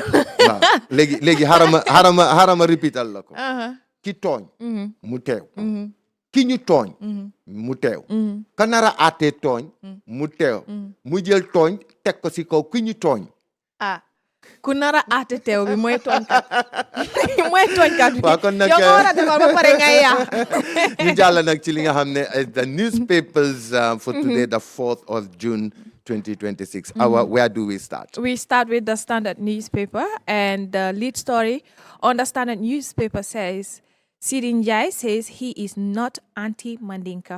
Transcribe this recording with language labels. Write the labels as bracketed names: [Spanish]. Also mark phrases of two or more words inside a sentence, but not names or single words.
[Wolof] waaw léegi xarama ripital la ko ki tooñ mu teew ki ñu tooñ mu teew ka nara àttee tooñ mu teew mu jël tooñ teg ko si kaw ki ñu tooñ ku nara àtte teew bi mooy tooñkat bi waaw kon nag yow nga war a defal ba pare ngay yaa ñu jàll nag ci li nga xam ne [English] the newspapers for today the 4th of June 2026. Where do we start? We start with the Standard newspaper, and the lead story on the Standard newspaper says Sidin Jai says he is not anti-Mandinka.